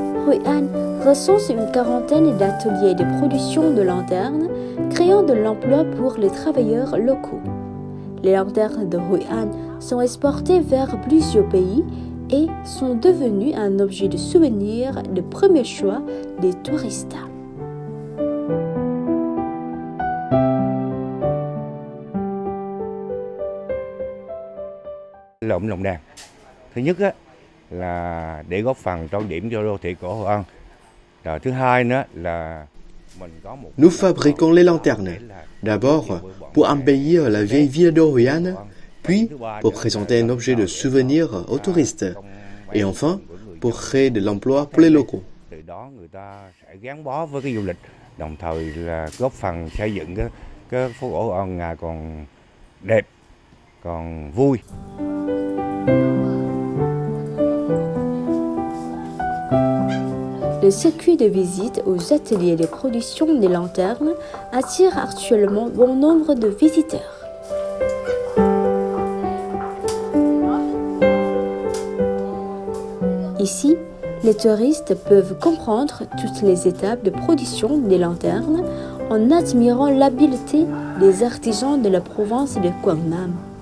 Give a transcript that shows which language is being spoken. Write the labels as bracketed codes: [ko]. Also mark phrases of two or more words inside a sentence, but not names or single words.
[fr] Hoi An recense une quarantaine d'ateliers de production de lanternes, créant de l'emploi pour les travailleurs locaux. Les lanternes de Hoi An sont exportées vers plusieurs pays et sont devenues un objet de souvenir de premier choix des touristes. [vi] Lồng đèn thứ nhất á, là để góp phần trang điểm cho đô thị của Hội An. Rồi thứ hai nữa là [fr] Nous fabriquons les lanternes, d'abord pour embellir la vieille ville de Hoi An, puis pour présenter un objet de souvenir aux touristes, et enfin pour créer de l'emploi pour les locaux. [vi] Từ đó người ta sẽ gắn bó với cái du lịch, đồng thời là góp phần xây dựng cái phố cổ Hội An ngày còn đẹp, còn vui. [fr] Le circuit de visite aux ateliers de production des lanternes attire actuellement bon nombre de visiteurs. Ici, les touristes peuvent comprendre toutes les étapes de production des lanternes en admirant l'habileté des artisans de la province de Quảng Nam.